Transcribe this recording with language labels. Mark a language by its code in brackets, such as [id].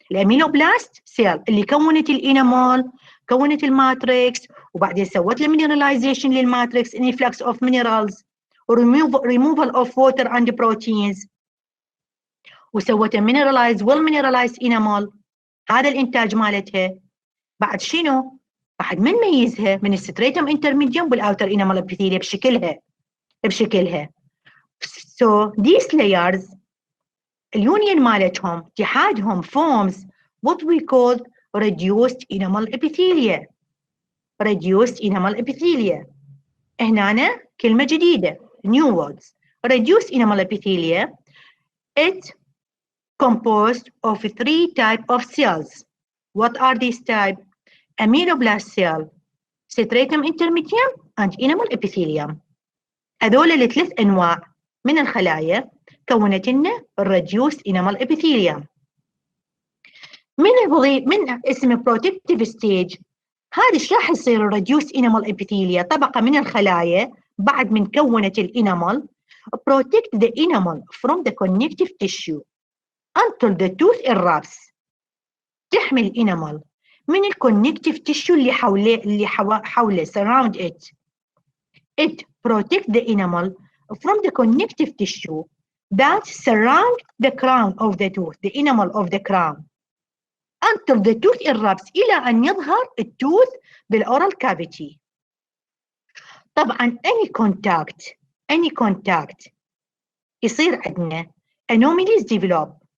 [ar] الاميلوبلاست سيل اللي كونت الانامال، كونت الماتريكس، وبعدين سوت له مينراليزيشن للماتريكس، [en] influx of minerals, وريموفال of water and proteins, [ar] وسوت مينرالايز والمينرالايز انامال. هذا الانتاج مالتها. بعد شنو؟ بعد ما نميزها من الستريتم انترميديوم والاوتر انامال ابيثيليا بشكلها. [en] So these layers [ar] اليونيون مالتهم اتحادهم [en] forms what we call reduced enamel epithelia. reduced enamel epithelia. [ar] هنا كلمة جديدة [en] new words. reduced enamel epithelia it composed of 3 types of cells. What are these types? Ameloblast cell, stratum intermedium and enamel epithelium. [ar] هذول الثلاث أنواع من الخلايا كونت لنا الريديوست انامل ابيثيليوم. من اسم protective stage هذا ايش راح يصير الريديوست انامل ابيثيليا؟ طبقه من الخلايا بعد من كونت الانامل [en] protect the enamel from the connective tissue until the tooth erupts. [ar] تحمي الانامل من الكونكتيف تيشو اللي حوله [en] surround it. It protect the enamel from the connective tissue that surround the crown of the tooth, the enamel of the crown, until the tooth erupts [ar] إلى أن يظهر التوث بالأورال [en] cavity. [ar] طبعا any contact يصير عندنا [en] anomalies develop.